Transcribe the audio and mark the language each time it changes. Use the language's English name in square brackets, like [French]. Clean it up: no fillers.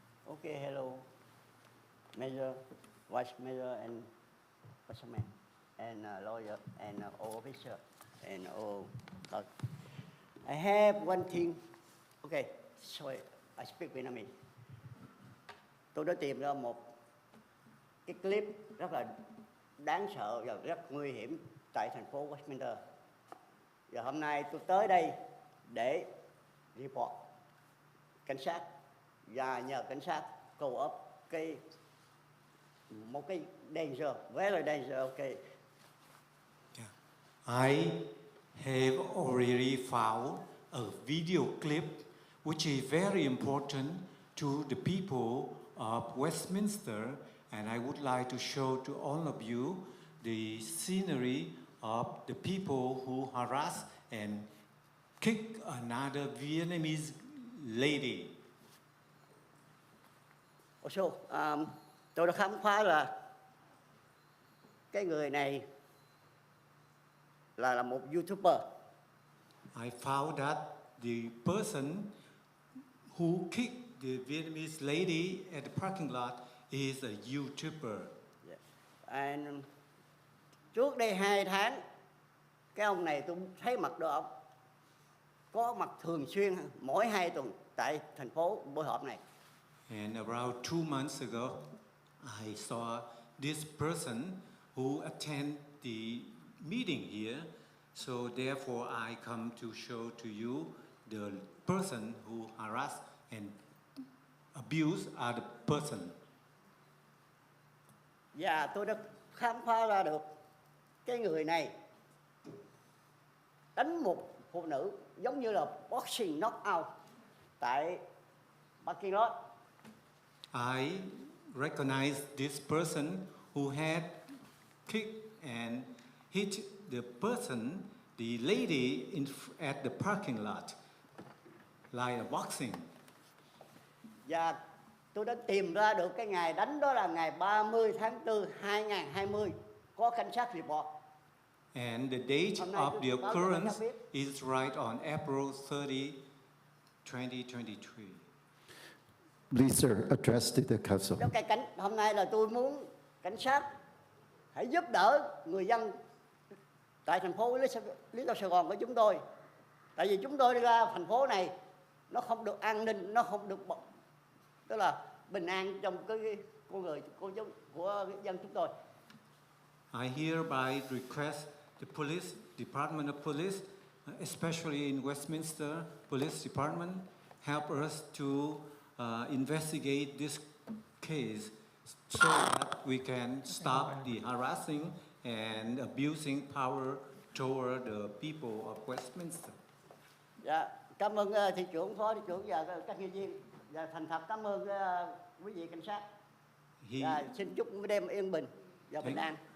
[English] Okay, hello. Mayor, Vice Mayor, and Councilman, and lawyer, and all officer, and all. I have one thing. Okay, sorry, I speak Vietnamese. [Vietnamese] Tôi đã tìm ra một cái clip rất là đáng sợ và rất nguy hiểm tại thành phố Westminster. Và hôm nay tôi tới đây để report cảnh sát và nhờ cảnh sát cầu up một cái danger, [English] very danger, okay. I have already found a video clip which is very important to the people of Westminster, and I would like to show to all of you the scenery of the people who harass and kick another Vietnamese lady. [Vietnamese] Also, tôi đã khám phá là cái người này là một YouTuber. [English] I found that the person who kicked the Vietnamese lady at the parking lot is a YouTuber. Yes. [Vietnamese] And trước đây 2 tháng, cái ông này tôi thấy mặt được ông có mặt thường xuyên mỗi 2 tuần tại thành phố buổi họp này. [English] And around 2 months ago, I saw this person who attend the meeting here. So therefore, I come to show to you the person who harass and abuse other person. [Vietnamese] Và tôi đã khám phá ra được cái người này đánh một phụ nữ giống như là boxing knockout tại parking lot. [English] I recognize this person who had kicked and hit the person, the lady at the parking lot, like a boxing. [Vietnamese] Và tôi đã tìm ra được cái ngày đánh đó là ngày 30 tháng 4, 2020, có cảnh sát report. [English] And the date of the occurrence is right on April 30, 2023. Please, sir, address to the council. [Vietnamese] Trong hôm nay là tôi muốn cảnh sát hãy giúp đỡ người dân tại thành phố Lý Đô Sài Gòn của chúng tôi. Tại vì chúng tôi đi ra thành phố này nó không được an ninh, nó không được tức là bình an trong cái con người của dân chúng tôi. [English] I hereby request the police, Department of Police, especially in Westminster Police Department, help us to investigate this case so that we can stop the harassing and abusing power toward the people of Westminster. [Vietnamese] Dạ, cảm ơn thị trưởng, phó thị trưởng và các nhân viên. Và thành thật cảm ơn quý vị cảnh sát. Xin chúc đêm yên bình và bình an.